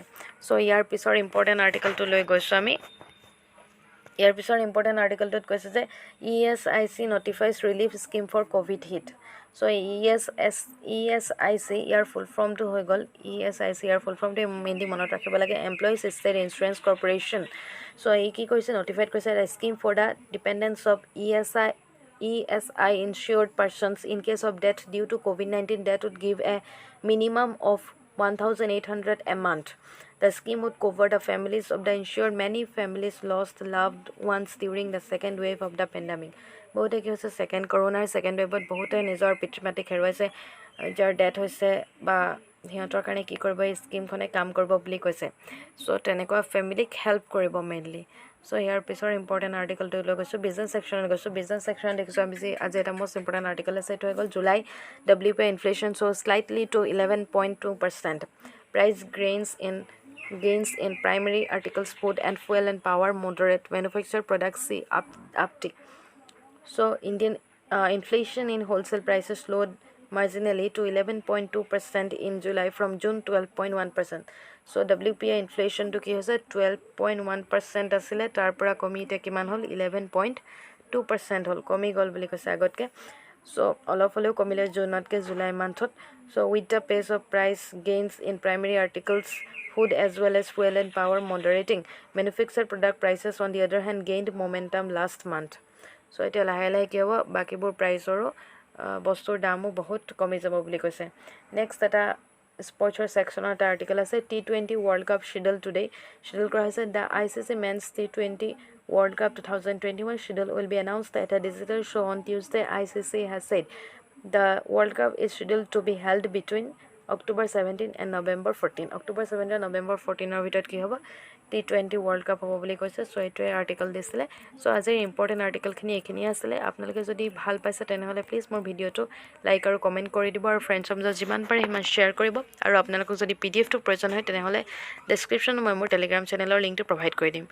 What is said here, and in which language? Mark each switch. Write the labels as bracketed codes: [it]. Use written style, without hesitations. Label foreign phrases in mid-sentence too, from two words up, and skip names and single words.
[as] চ' ইয়াৰ পিছৰ ইম্পৰ্টেণ্ট আৰ্টিকলটো লৈ গৈছোঁ আমি। ইয়াৰ পিছৰ ইম্পৰ্টেণ্ট আৰ্টিকলটোত কৈছে যে [en] ESIC notifies relief scheme for COVID hit. [as] চ' ESIC ইয়াৰ ফুল ফৰ্মটো হৈ গ'ল ESIC ইয়াৰ ফুল ফৰ্মটো মেইনলি মনত ৰাখিব লাগে, এমপ্লয়িজ ষ্টেট ইঞ্চুৰেঞ্চ কৰ্প'ৰেশ্যন। চ' এই কি কৰিছে, নটিফাইড কৰিছে [en] scheme for the dependents of ESI insured persons in case of death due to COVID-19 that would give a minimum of 1,800 a month. The scheme would cover the families of the insured. Many families lost loved ones during the second wave of the pandemic. [as] বহুতে কি হৈছে, ছেকেণ্ড কৰোণাৰ ছেকেণ্ড ৱেভত বহুতে নিজৰ পিতৃ মাতৃক হেৰুৱাইছে, যাৰ ডেথ হৈছে বা সিহঁতৰ কাৰণে কি কৰিব এই স্কিমখনে কাম কৰিব বুলি কৈছে। চ' তেনেকুৱা ফেমিলিক হেল্প কৰিব মেইনলি। চ' ইয়াৰ পিছৰ ইম্পৰ্টেণ্ট আৰ্টিকলটো লৈ গৈছোঁ, বিজনেছ ছেকশ্যনত গৈছোঁ। বিজনেছ ছেকশ্যনত দেখিছোঁ আমি আজি এটা [en] most important article [as] আছে, এইটো হৈ গ'ল [en] July WPI inflation so slightly to 11.2%. Price gains in primary articles, food and fuel and power moderate. Manufactured products see uptick. So Indian inflation in wholesale prices slowed marginally to 11.2% in July from June 12.1%. So WPI inflation to [as] কি হৈছে 12.1% আছিলে, তাৰ পৰা কমি এতিয়া কিমান হ'ল 11.2% হ'ল, কমি গ'ল বুলি কৈছে আগতকৈ। চ' অলপ হ'লেও কমিলে জুনতকৈ জুলাই মান্থত। [en] so with the pace of price gains in primary articles, food as well as fuel and power moderating. Manufactured product prices on the other hand gained momentum last month. [as] চ' এতিয়া লাহে লাহে কি হ'ব, বাকীবোৰ প্ৰাইচৰো বস্তুৰ দামো বহুত কমি যাব বুলি কৈছে। নেক্সট এটা স্পৰ্টছৰ ছেকশ্যনৰ এটা আৰ্টিকেল আছে, [en] T20 World Cup schedule today. [as] শ্বিডিউল কৰা হৈছে [en] the ICC men's T20 World Cup 2021 schedule will be announced at a digital show on Tuesday. ICC has said the World Cup is scheduled to be held between October 17 and November 14. October 17 and November 14 [as] ভিতৰত কি হ'ব, T20 ৱৰ্ল্ড কাপ হ'ব বুলি কৈছে। চ' এইটোৱে আৰ্টিকল দিছিলে। চ' আজিৰ ইম্পৰ্টেণ্ট আৰ্টিকলখিনি এইখিনিয়ে আছিলে। আপোনালোকে যদি ভাল পাইছে তেনেহ'লে প্লিজ মোৰ ভিডিঅ'টো লাইক আৰু কমেণ্ট কৰি দিব, আৰু ফ্ৰেণ্ডছৰ মাজত যিমান পাৰে সিমান শ্বেয়াৰ কৰিব। আৰু আপোনালোকক যদি PDF টো প্ৰয়োজন হয় তেনেহ'লে ডেছক্ৰিপশ্যনত মই মোৰ টেলিগ্ৰাম চেনেলৰ লিংকটো প্ৰভাইড কৰি দিম।